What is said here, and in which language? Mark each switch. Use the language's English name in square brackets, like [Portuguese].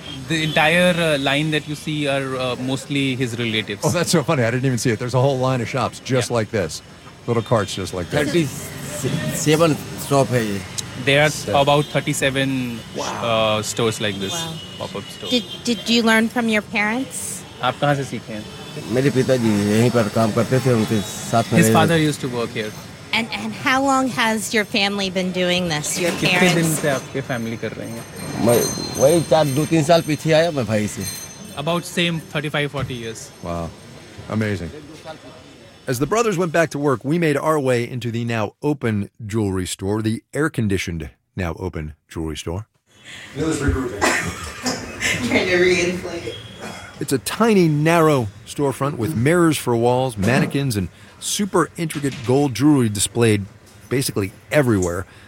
[English] The entire line that you see are mostly his relatives. Oh, that's so funny. I didn't even see it. There's a whole line of shops just yeah. like this. Little carts just like this. 37 shops. There are about 37 wow. Stores like this. Wow. Pop-up stores. Did you learn from your parents? [Hindi] Aap kahan se seekhe hain? मेरे पिताजी यहीं पर काम करते थे उनके साथ [English] में His father used to work here. And how long has your family been doing this? Your parents? [Hindi] कितने दिन से आपके फैमिली कर रहे हैं मैं वही चार दो तीन साल पीछे आया मैं भाई से [English] About same 35-40 years. Wow. Amazing. As the brothers went back to work, we made our way into the now open jewelry store, the air-conditioned now open jewelry store. Trying to re-inflate. It's a tiny, narrow storefront with mirrors for walls, mannequins, and super intricate gold jewelry displayed basically everywhere.